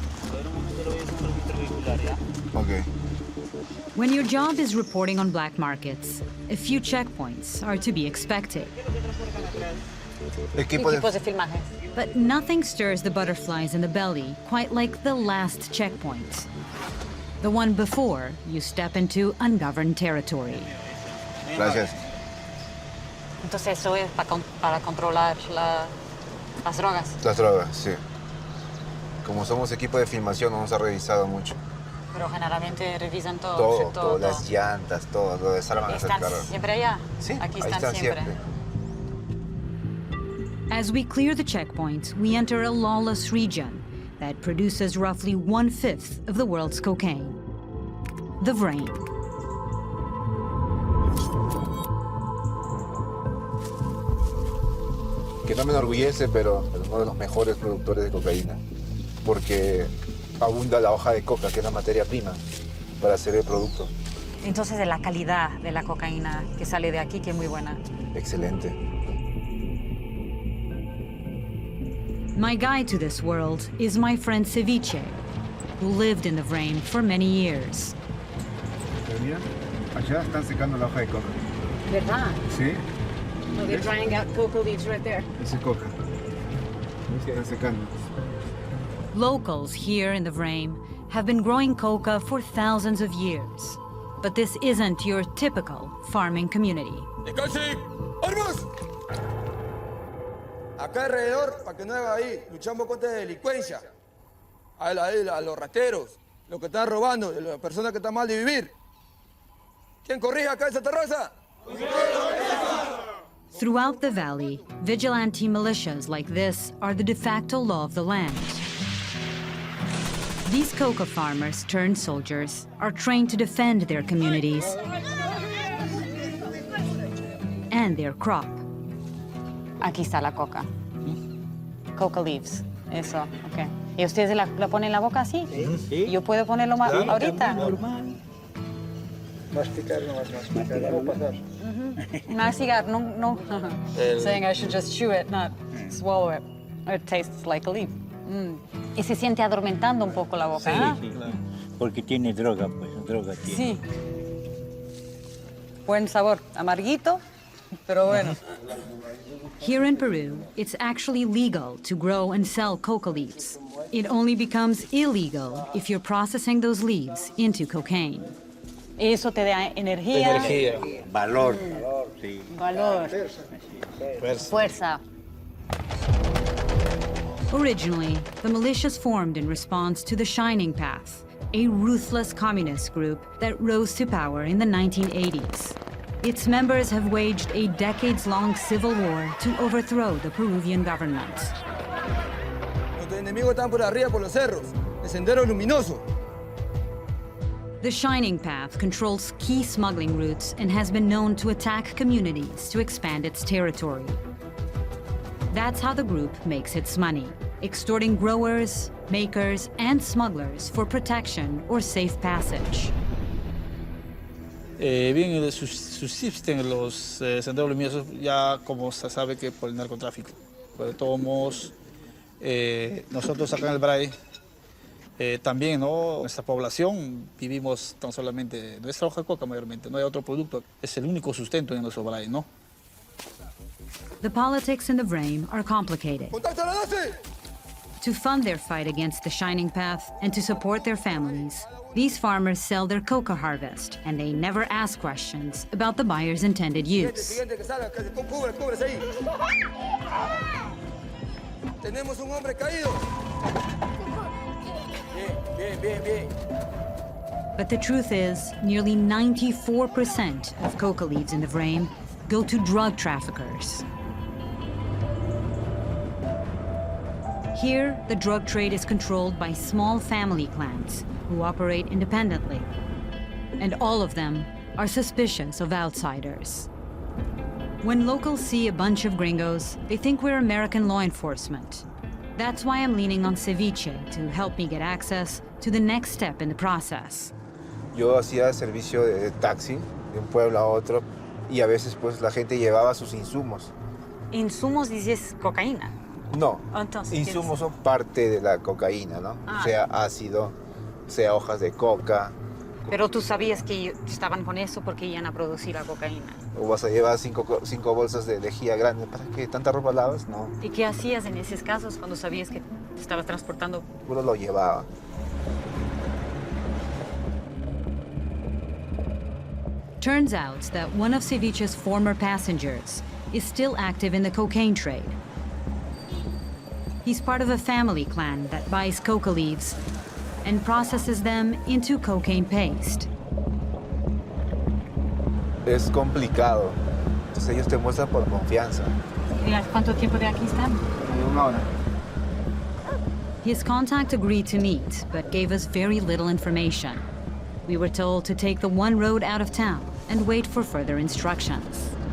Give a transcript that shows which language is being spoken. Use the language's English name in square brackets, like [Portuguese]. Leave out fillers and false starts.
[Spanish] A ver, un momento, le voy a hacer un registro vehicular, ¿ya? [English] Okay. When your job is reporting on black markets, a few checkpoints are to be expected. [Spanish] Equipos de filmaje. [English] But nothing stirs the butterflies in the belly quite like the last checkpoint. The one before you step into ungoverned territory. [Spanish] Gracias. Entonces eso es para controlar las drogas. Las drogas, sí. Como somos equipo de filmación, no nos ha revisado mucho. Pero generalmente revisan todo. Todo, las llantas, todo, lo desarman a hacer ¿Están carro. siempre allá? Sí, Aquí ahí están siempre. [English] As we clear the checkpoint, we enter a lawless region that produces roughly 1/5 of the world's cocaine. The Brain. [Spanish] Que no me enorgullece, pero es uno de los mejores productores de cocaína. Porque abunda la hoja de coca, que es la materia prima para hacer el producto. Entonces, de la calidad de la cocaína que sale de aquí, que es muy buena. Excelente. My guide to this world is my friend Ceviche, who lived in the Brain for many years. Mira, allá están secando la hoja de coca. ¿Verdad? ¿Sí? [English] No, they're drying out coca leaves right there. [Spanish] Ese coca. Están secando. [English] Locals here in the Brain have been growing coca for thousands of years. But this isn't your typical farming community. [Spanish] ¡Armas! Acá alrededor, para que no haga ahí, luchamos contra la delincuencia. A los rateros, los que están robando, las personas que están mal de vivir. ¿Quién corrige acá esa terraza? [English] Throughout the valley, vigilante militias like this are the de facto law of the land. These coca farmers turned soldiers are trained to defend their communities and their crop. [Spanish] Aquí está la coca. [English] Coca leaves. [Spanish] Eso, ok. ¿Y ustedes la ponen en la boca así? Sí. ¿Yo puedo ponerlo más ahorita? Normal. Masticar nomás, masticar, no pasar. Mastigar, no. [English] Saying I should just chew it, not swallow it. It tastes like a leaf. [Spanish] Y se siente adormentando un poco la boca, ¿ah? Sí, claro. Porque tiene droga, pues, droga tiene. Sí. Buen sabor, amarguito, pero bueno. [English] Here in Peru, it's actually legal to grow and sell coca leaves. It only becomes illegal if you're processing those leaves into cocaine. [Spanish] Eso te da energía. Valor. Sí. Valor. Fuerza. [English] Originally, the militias formed in response to the Shining Path, a ruthless communist group that rose to power in the 1980s. Its members have waged a decades-long civil war to overthrow the Peruvian government. [Spanish] Nuestros enemigos están por arriba, por los cerros. El sendero luminoso. [English] The Shining Path controls key smuggling routes and has been known to attack communities to expand its territory. That's how the group makes its money, extorting growers, makers, and smugglers for protection or safe passage. [Spanish] Bien, subsisten los senderos luminosos ya como se sabe que por el narcotráfico. Pero de todos modos, nosotros acá en el Bray, también, ¿no? Nuestra población vivimos tan solamente nuestra hoja de coca mayormente, no hay otro producto, es el único sustento en nuestro Bray, ¿no? [English] The politics in the Vrame are complicated. [Spanish] ¡Contacto a la 12! [English] To fund their fight against the Shining Path and to support their families, these farmers sell their coca harvest, and they never ask questions about the buyer's intended use. [Spanish] Siguiente que salga, que cúbrese ahí. Tenemos un hombre caído. Bien. [English] But the truth is, nearly 94% of coca leaves in the Vrame go to drug traffickers. Here, the drug trade is controlled by small family clans who operate independently. And all of them are suspicious of outsiders. When locals see a bunch of gringos, they think we're American law enforcement. That's why I'm leaning on Ceviche to help me get access to the next step in the process. [Spanish] Yo hacía servicio de taxi de un pueblo a otro y a veces pues la gente llevaba sus insumos. Insumos dices cocaína. No, Entonces, insumos son parte de la cocaína, ¿no? Sea ácido, sea hojas de coca. Pero tú sabías que estaban con eso porque iban a producir la cocaína. O vas a llevar cinco bolsas de lejía grande. ¿Para qué? ¿Tanta ropa lavas? No. ¿Y qué hacías en esos casos cuando sabías que estabas transportando? Puro lo llevaba. [English] Turns out that one of Ceviche's former passengers is still active in the cocaine trade. He's part of a family clan that buys coca leaves and processes them into cocaine paste. [Spanish] Es complicado. Entonces ellos te muestran por confianza. ¿Cuánto tiempo de aquí están? Una hora. [English] His contact agreed to meet, but gave us very little information. We were told to take the one road out of town and wait for further instructions.